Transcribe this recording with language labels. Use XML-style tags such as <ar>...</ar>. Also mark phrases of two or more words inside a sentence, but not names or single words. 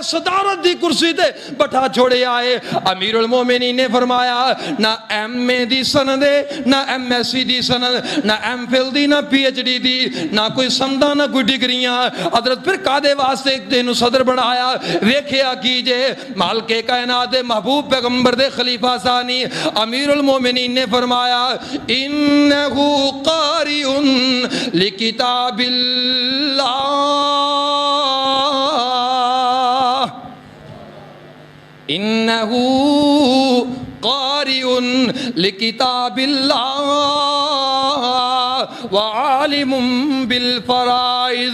<pa>صدارت دی کرسی تے بیٹھا چھوڑے آئے۔ امیرالمومنین نے فرمایا نہ ایم اے دی سند ہے، نہ ایم ایس سی دی سند، نہ ایم فل دی، نہ پی ایچ ڈی دی، نہ کوئی سندا، نہ کوئی ڈگریاں. حضرت پھر کادے واسطے تینوں صدر بنایا? ویکھیا کی جے مالکِ کائنات دے محبوب پیغمبر دے خلیفہ ثانی امیرالمومنین نے فرمایا</pa> <ar>إنه قارئ لكتاب الله، إنه قارئ لكتاب الله وعالم بالفرائض.</ar>